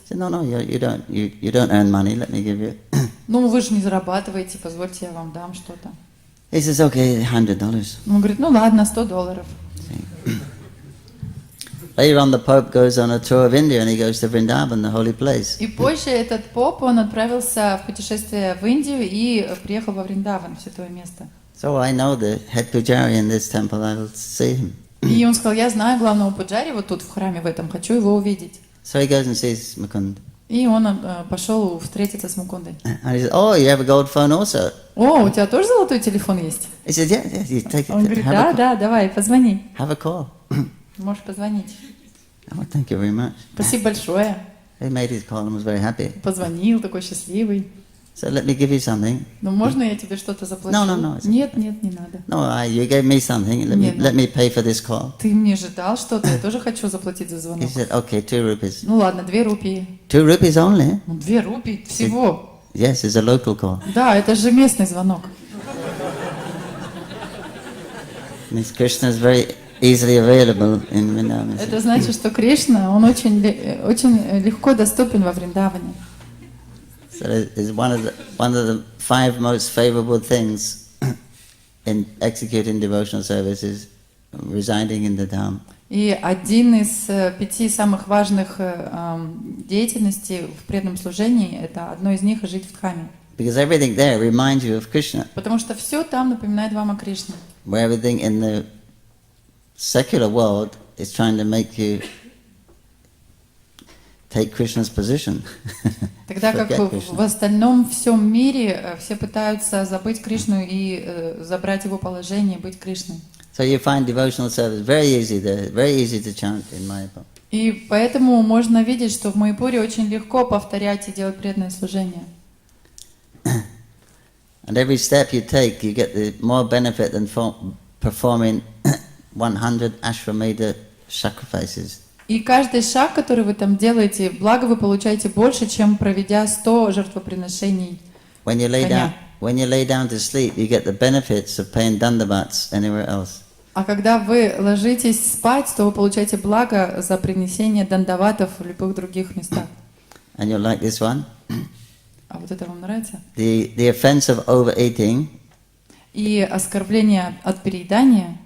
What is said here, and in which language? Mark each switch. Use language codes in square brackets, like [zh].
[en] He said, no, you don't earn money. Let me give you. [ru] Ну, вы же не зарабатываете, позвольте, я вам дам что-то. [en] He says, okay, $100. [ru] Он говорит, ну ладно, $100. [en] Later on, the Pope goes on a tour of India and he goes to Vrindavan, the holy place. [ru] И позже этот поп, он отправился в путешествие в Индию и приехал во Вриндаван, в святое место. [en] So I know the head pujari in this temple. I will see him. [ru] И он сказал, я знаю главного пуджари вот тут в храме в этом, хочу его увидеть. [en] So he goes and sees Mukund. [ru] И он пошел встретиться с Мукундой. [en] And he says, oh, you have a gold phone also. [ru] О, у тебя тоже золотой телефон есть? [en] He said, yeah, you take it. [ru] Он говорит, да, давай, позвони. [en] Have a call. [ru] Можешь позвонить. [en] Oh, thank you very much. [ru] Спасибо большое. [en] He made his call and was very happy. [ru] Позвонил, такой счастливый. [en] So let me give you something. [ru] Ну, можно я тебе что-то заплачу? [en] No, it's [ru] Нет, нет, не надо. [en] No, you gave me something. Let me pay for this call. [ru] Ты мне же дал что-то, я тоже хочу заплатить за [en] He [ru] звонок. [en] said, okay, 2 rupees. [ru] Ну ладно, 2 рупии. [en] 2 rupees only? [ru] Ну, 2 рупии всего. [en] Yes, it's a local call. [ru] Да, это же местный звонок. [en] Means Krishna is very easily available in Vrindavan. [ru] Это значит, что Кришна, он очень легко доступен во Вриндаване. [en] So it's one of the 5 most favorable things in executing devotional services, residing in the Dham. [ru] И один из 5 самых важных деятельностей в преданном служении, это одно из них — жить в Дхаме. [en] Because everything there reminds you of Krishna. [ru] Потому что все там напоминает вам о Кришне. [en] Where everything in the secular world is trying to make you take Krishna's position. [ru] Тогда как в остальном всем мире все пытаются забыть Кришну и забрать его положение, быть Кришной. [en] So you find devotional service very easy there, very easy to chant in Майапур. [ru] И поэтому можно видеть, что в Майяпуре очень легко повторять и делать преданное служение. [en] And every step you take, you get the more benefit than performing 100 Ashwamedha sacrifices. [ru] И каждый шаг, который вы там делаете, благо вы получаете больше, чем проведя 100 жертвоприношений коня. [en] When you lay down to sleep, you get the benefits of paying dandavats anywhere else. [ru] А когда вы ложитесь спать, то вы получаете благо за принесение дандаватов в любых других местах. [en] And you'll like this one. [ru] А вот это вам нравится? [en] The offense of overeating [ru] И оскорбление от переедания